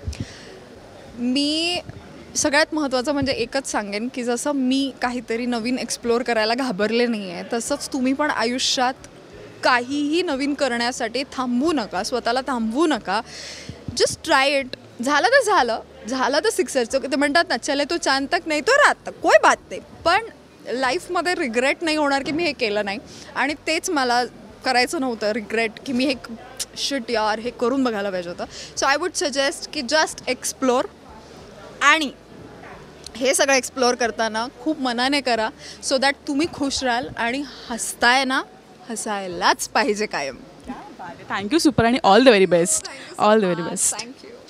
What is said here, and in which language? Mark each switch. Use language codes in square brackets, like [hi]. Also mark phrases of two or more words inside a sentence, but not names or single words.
[mr] मी सगळ्यात महत्त्वाचं म्हणजे एकच सांगेन की जसं मी काहीतरी नवीन एक्सप्लोअर करायला घाबरले नाही आहे, तसंच तुम्ही पण आयुष्यात काहीही नवीन करण्यासाठी थांबू नका, स्वतःला थांबवू नका. [en] just try it. [mr] झालं तर सक्सेसचं ते म्हणतात ना, [hi] चले तो चांद तक नाही तो रात तक, कोई बात नाही. [mr] पण लाईफमध्ये रिग्रेट नाही होणार की मी हे केलं नाही. आणि तेच मला करायचं नव्हतं, रिग्रेट की मी हे शिट यार हे करून बघायला पाहिजे होतं. [en] so I would suggest [mr] की [en] just explore. [mr] आणि हे सगळं एक्सप्लोअर करताना खूप मनाने करा, [en] so that [mr] तुम्ही खुश राहाल आणि हसताय ना, हसायलाच पाहिजे कायम. [en] thank you super आणि all the very best. all the very best. थँक्यू.